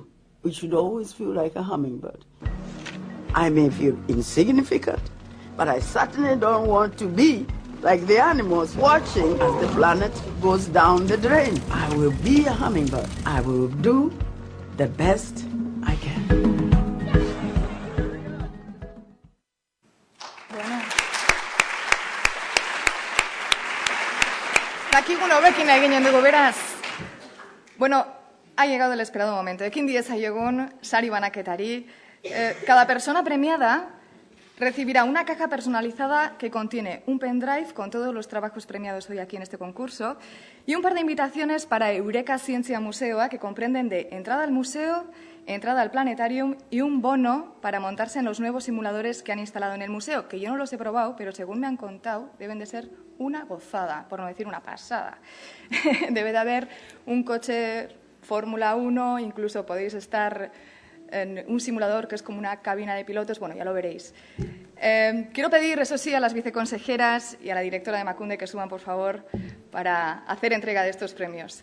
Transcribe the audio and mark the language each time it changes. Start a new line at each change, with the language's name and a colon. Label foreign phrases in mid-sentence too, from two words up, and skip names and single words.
English: We should always feel like a hummingbird. I may feel insignificant, but I certainly don't want to be like the animals watching as the planet goes down the drain. I will be a hummingbird. I will do the best I can.
Spanish: Bueno.
Basque: Dakigun hobekin eginen dugu beraz.
Spanish: Bueno, ha llegado el esperado momento.
Basque: Ekin diez aiegun sari banaketari.
Spanish: Cada persona premiada recibirá una caja personalizada que contiene un pendrive con todos los trabajos premiados hoy aquí en este concurso y un par de invitaciones para Eureka Zientzia Museoa que comprenden de entrada al museo, entrada al planetarium y un bono para montarse en los nuevos simuladores que han instalado en el museo, que yo no los he probado, pero según me han contado deben de ser una gozada, por no decir una pasada. Debe de haber un coche Fórmula 1, incluso podéis estar en un simulador que es como una cabina de pilotos, bueno, ya lo veréis. Quiero pedir, eso sí, a las viceconsejeras y a la directora de Emakunde que suban, por favor, para hacer entrega de estos premios.